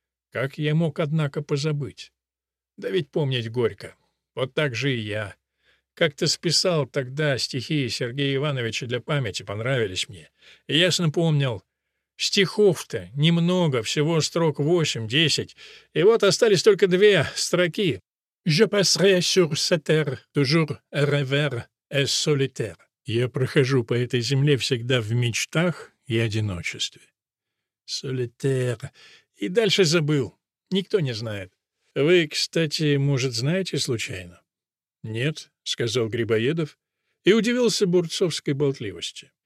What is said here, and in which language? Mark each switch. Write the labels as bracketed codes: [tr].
[ru] Как я мог, однако, позабыть? Да ведь помнить горько. Вот так же и я. Как-то списал тогда стихи Сергея Ивановича для памяти, понравились мне. И ясно помнил, стихов-то немного, всего строк 8-10, и вот остались только 2 строки. [fr] «Je passerai sur cette terre, toujours rêveur et solitaire». [ru] «Я прохожу по этой земле всегда в мечтах и одиночестве». «Solitaire». И дальше забыл. Никто не знает. «Вы, кстати, может, знаете случайно?» «Нет», — сказал Грибоедов, и удивился бурцовской болтливости.